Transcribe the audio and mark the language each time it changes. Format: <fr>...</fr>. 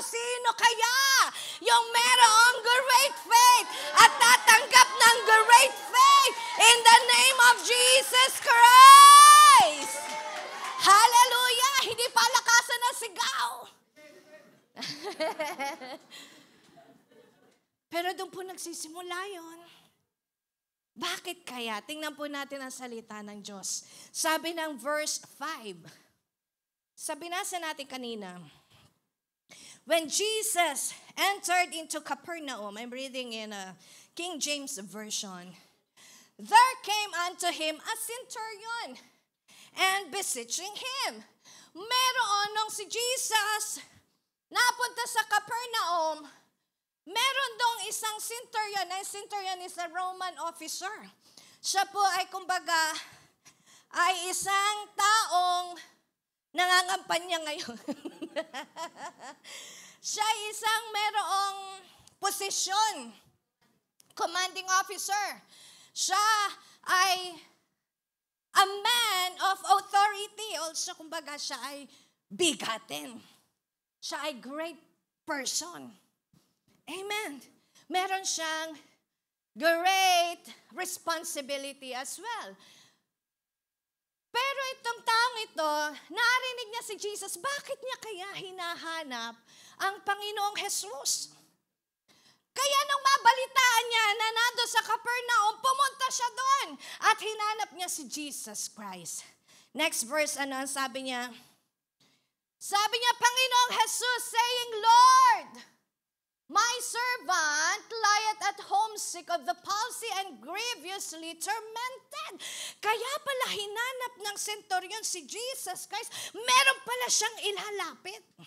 <tl>Sino kaya yung merong</tl> <en>great faith</en> <tl>at tatanggap ng</tl> <en>great faith in the name of Jesus Christ? Hallelujah!</en> <tl>Hindi palakasan ng sigaw. Pero doon po nagsisimula yun. Bakit kaya? Tingnan po natin ang salita ng Diyos. Sabi ng verse 5. Sabi nasa natin kanina,</tl> <en>when Jesus entered into Capernaum, I'm reading in a King James Version, there came unto him a centurion and beseeching him.</en> <tl>Meron nung si Jesus napunta sa Capernaum, meron dong isang centurion.</tl> <en>Ang centurion is a Roman officer.</en> <tl>Siya po ay kumbaga ay isang taong nangangampanya ngayon. Siya isang merong posisyon,</tl> <en>commanding officer.</en> <tl>Siya ay</tl> <en>a man of authority.</en> <tl>Also, kumbaga, siya ay bigatin. Siya ay</tl> <en>great person.</en> <tl>Amen. Meron siyang</tl> <en>great responsibility as well.</en> <tl>Pero itong taong ito, narinig niya si Jesus, bakit niya kaya hinahanap ang Panginoong Jesus? Kaya nung mabalitaan niya na nando sa Capernaum, pumunta siya doon at hinanap niya si Jesus Christ.</tl> <en>Next verse,</en> <tl>ano ang sabi niya? Sabi niya, Panginoong Jesus,</tl> <en>saying, Lord, my servant lieth at home sick of the palsy and grievously tormented.</en> <tl>Kaya pala hinanap ng centurion si Jesus Christ. Meron pala siyang ilalapit.</tl>